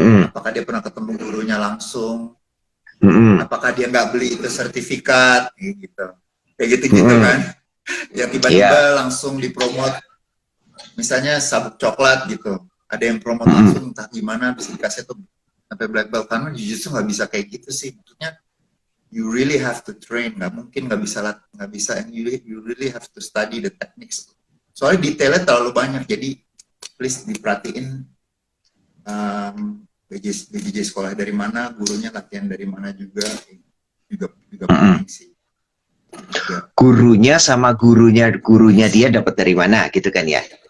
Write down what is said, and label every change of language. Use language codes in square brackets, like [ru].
[id] Apakah dia pernah ketemu gurunya langsung? Apakah dia nggak beli itu sertifikat? Kayak gitu kan? Yang tiba-tiba langsung dipromot, misalnya sabuk coklat gitu. Ada yang promot langsung entah gimana, bisa dikasih tuh sampai black belt. Karena Jiu-Jitsu nggak bisa kayak gitu sih. Maksudnya [en] you really have to train. [id] Nggak mungkin nggak bisa. [en] And you really have to study the techniques. [id] Soalnya detailnya terlalu banyak. Jadi please diperhatiin. BJJ sekolah dari mana, gurunya latihan dari mana juga penting sih. Gurunya sama gurunya dia dapat dari mana gitu kan ya?